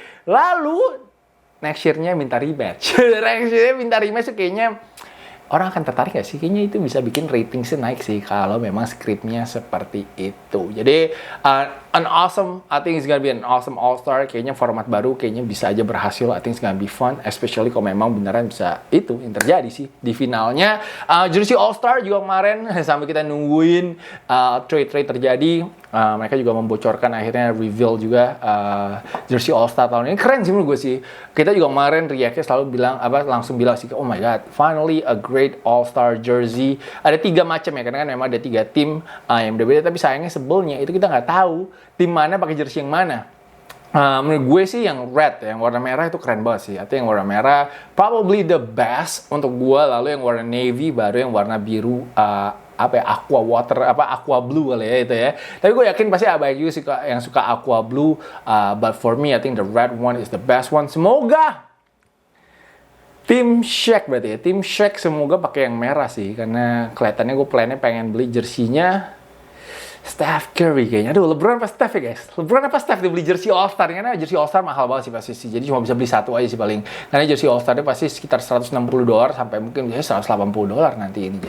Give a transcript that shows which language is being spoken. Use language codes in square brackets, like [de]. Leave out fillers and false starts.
[id] Lalu next year-nya minta rematch. Next year-nya minta rematch tuh kayaknya orang akan tertarik gak sih? Kayaknya itu bisa bikin ratingsnya naik sih kalau memang skripnya seperti itu. [en] Jadi an awesome, I think it's gonna be an awesome All-Star. [id] Kayaknya format baru kayaknya bisa aja berhasil. [en] I think it's gonna be fun, especially [id] kalau memang beneran bisa itu yang terjadi sih di finalnya. Jersey All-Star juga kemarin sampai kita nungguin trade-trade terjadi. Mereka juga membocorkan akhirnya reveal juga Jersey All-Star tahun ini. Keren sih menurut gue sih. Kita juga kemarin react-nya selalu bilang langsung bilang sih, [en] oh my god, finally a great All-Star jersey. [id] Ada 3 macam ya, karena kan memang ada 3 tim yang berbeda, tapi sayangnya sebelnya itu kita nggak tahu tim mana pakai jersey yang mana. Menurut gue sih yang red, yang warna merah itu keren banget sih. Atau yang warna merah [en] probably the best [id] untuk gue. Lalu yang warna navy, baru yang warna biru, aqua blue kali ya itu ya. Tapi gue yakin pasti banyak juga yang suka aqua blue. [en] But for me, I think the red one is the best one. [id] Semoga Tim Shaq berarti ya. Tim Shaq semoga pakai yang merah sih, karena kelihatannya gue plannya pengen beli jersinya Steph Curry kayaknya. Aduh, LeBron apa Steph ya guys? LeBron apa Steph dibeli jersey All-Star? Karena jersey All-Star mahal banget sih pasti sih. Jadi cuma bisa beli satu aja sih paling. Karena jersey All-Star itu pasti sekitar $160 sampai mungkin biasanya $180 nanti ini.